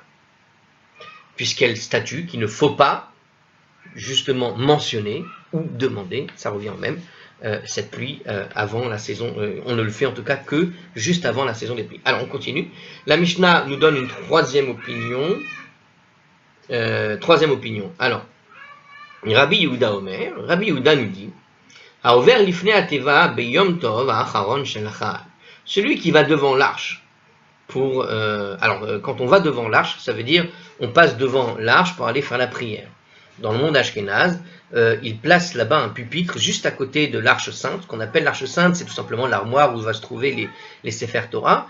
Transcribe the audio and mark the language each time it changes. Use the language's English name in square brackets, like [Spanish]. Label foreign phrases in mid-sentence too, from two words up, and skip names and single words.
[French] Puisqu'elle statue qu'il ne faut pas justement mentionner ou demander, ça revient au même, cette pluie avant la saison. On ne le fait en tout cas que juste avant la saison des pluies. Alors on continue. La Mishnah nous donne une troisième opinion. Alors, Rabbi Yehuda Omer, Rabbi Yehuda nous dit, [Hebrew] העובר לפני התיבה ביום טוב האחרון של החג. [French] Celui qui va devant l'arche quand on va devant l'arche, ça veut dire on passe devant l'arche pour aller faire la prière. Dans le monde ashkénaze, il place là-bas un pupitre juste à côté de l'arche sainte. Ce qu'on appelle l'arche sainte, c'est tout simplement l'armoire où va se trouver les [Hebrew] ספר תורה.